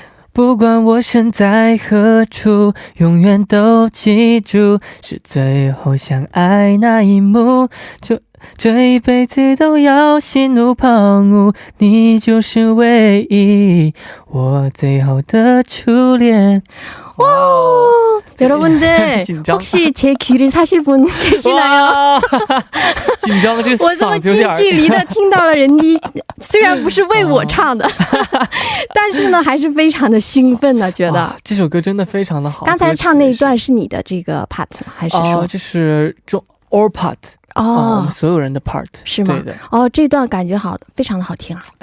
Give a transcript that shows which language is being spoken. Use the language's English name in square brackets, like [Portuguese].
[Chinese] 不管我身在何处，永远都记住是最后相爱那一幕，就这一辈子都要心无旁骛，你就是唯一我最后的初恋。 [Korean] 哇，여러분들 혹시 제 귀를 사실 분 계시나요? [Chinese] 紧张，这我这么近距离的听到了人迪，虽然不是为我唱的，但是呢还是非常的兴奋的，觉得这首歌真的非常的好。刚才唱那一段是你的这个 part 吗？还是说这是all part？我们所有人的 part 是吗？对的。这段感觉好，非常的好听啊。